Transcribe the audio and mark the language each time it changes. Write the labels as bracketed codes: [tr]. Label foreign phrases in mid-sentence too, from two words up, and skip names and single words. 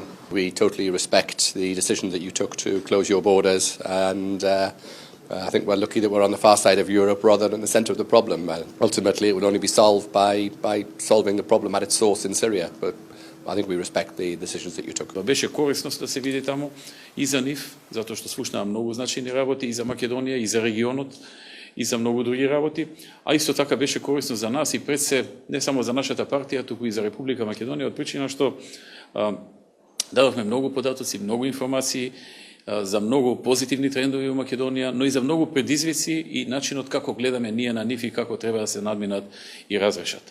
[en] We totally respect the decision that you took to close your borders, and I think we're lucky that we're on the far side of Europe rather than the centre of the problem. Ultimately, it would only be solved by solving the problem at its source in Syria. But I think we respect the decisions that you took. [mk] Беше корисно да се види таму и за нив, затоа што слушнаа многу значајни работи и за Македонија, и за регионот, и за многу други работи, а исто така беше корисно за нас и пред се не само за нашата партија, туку и за Република Македонија, од причина што дадовме многу податоци, многу информации за многу позитивни трендови во Македонија, но и за многу предизвици и начинот како гледаме ние на нив и како треба да се надминат и разрешат.